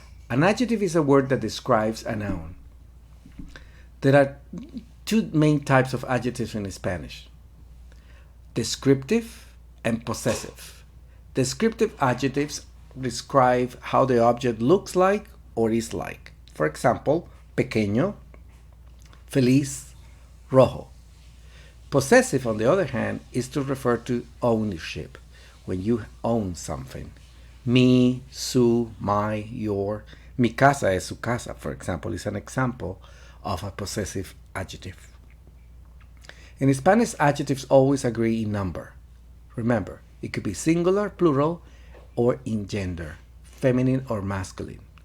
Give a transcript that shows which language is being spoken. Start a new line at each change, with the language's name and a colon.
English: An adjective is a word that describes a noun. There are 2 main types of adjectives in Spanish: descriptive and possessive. Descriptive adjectives describe how the object looks like or is like. For example, pequeño, feliz, rojo. Possessive, on the other hand, is to refer to ownership, when you own something. Mi, su, my, your.
Spanish: Mi casa es su casa,
English: for example, is an example of a possessive adjective. In Spanish, adjectives always agree in number. Remember, it could be singular, plural, or in gender, feminine or masculine.